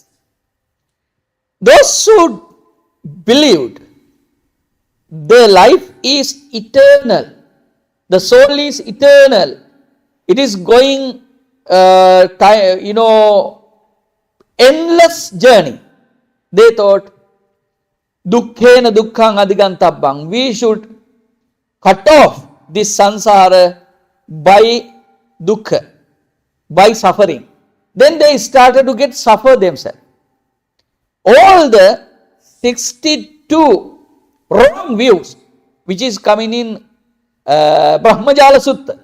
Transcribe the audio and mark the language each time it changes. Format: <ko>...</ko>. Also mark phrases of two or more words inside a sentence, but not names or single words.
<en>Those who believed the life is eternal, the soul is eternal, it is going, endless journey. They thought,</en> <pi>dukkhena dukkhang adigantabbang,</pi> <en>we should cut off this sansara by dukkha, by suffering. Then they started to get suffer themselves. All the 62 wrong views which is coming in Brahmajala Sutta.</en>